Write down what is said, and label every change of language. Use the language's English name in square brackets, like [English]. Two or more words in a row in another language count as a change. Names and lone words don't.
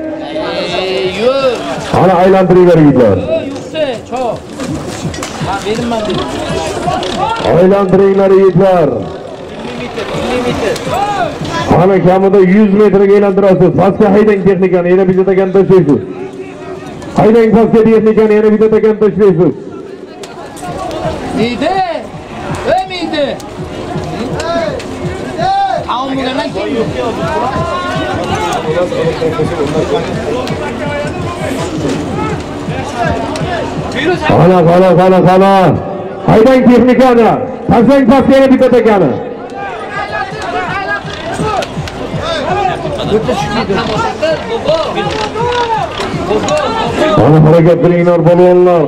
[Uzbek] Qani aylantiringlar yigitlar. Aylantiringlar yigitlar. Qani kamida 100 metrga aylantirasiz. Pastga haydang texnikani, yana bitta takan tashlaysiz. Haydang pastga texnikani, yana bitta takan tashlaysiz. Neydi? Miydi? Tamam bo'lgandan keyin Qana. Haydang texnikani. Tashlang pastga yana bitta takani. Qani harakat qilinglar polvonlar.